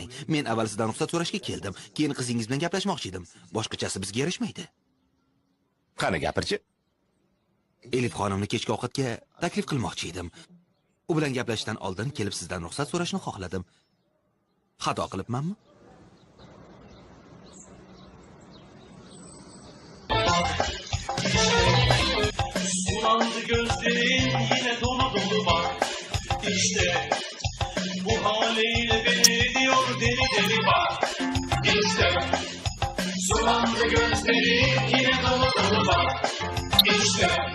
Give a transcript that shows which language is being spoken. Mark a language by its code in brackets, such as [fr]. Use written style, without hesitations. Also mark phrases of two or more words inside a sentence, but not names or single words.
[uz] Men avval sizdan ruxsat so'rashga keldim, keyin qizingiz bilan gaplashmoqchi edim. Boshqachasi bizga yarashmaydi. Qani gapirchi? Elif xonimni kechki ovqatga taklif qilmoqchi edim. U bilan gaplashishdan oldin kelib sizdan ruxsat so'rashni xohladim. Xato qilibmanmi? [tr] Sulandı gözlerin yine dolu dolu bak. İşte bu haliyle beni diyor deli deli bak. İşte sulandı gözlerin yine dolu dolu bak. İşte